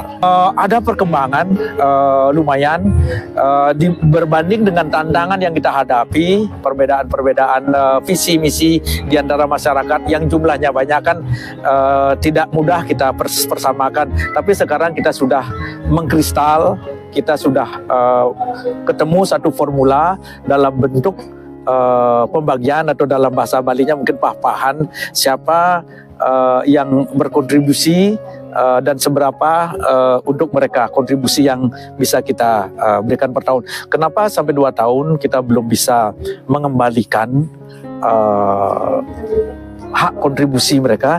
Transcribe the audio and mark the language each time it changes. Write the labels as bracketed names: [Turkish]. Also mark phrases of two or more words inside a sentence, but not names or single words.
[Indonesian] Ada perkembangan lumayan berbanding dengan tantangan yang kita hadapi, perbedaan visi misi di antara masyarakat yang jumlahnya banyak kan tidak mudah kita persamakan. Tapi sekarang kita sudah mengkristal kita sudah ketemu satu formula dalam bentuk pembagian atau dalam bahasa Balinya mungkin pah-pahan siapa yang berkontribusi dan seberapa untuk mereka kontribusi yang bisa kita berikan per tahun. Kenapa sampai 2 tahun kita belum bisa mengembalikan hak kontribusi mereka?